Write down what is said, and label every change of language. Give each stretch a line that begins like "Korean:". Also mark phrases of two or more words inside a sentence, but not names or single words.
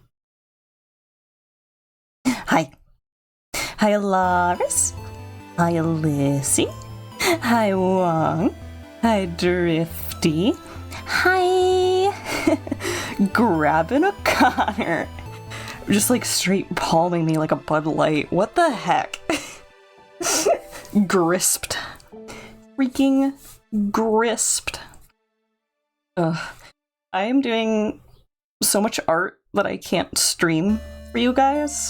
English: Hi. Hi, Laris. Hi, Lissy. Hi, Wong. Hi, Drifty. Hi. Grabbing a Connor. Just like straight palming me like a Bud Light. What the heck? Grisped. Freaking grisped. Ugh. I am doing so much art that I can't stream for you guys.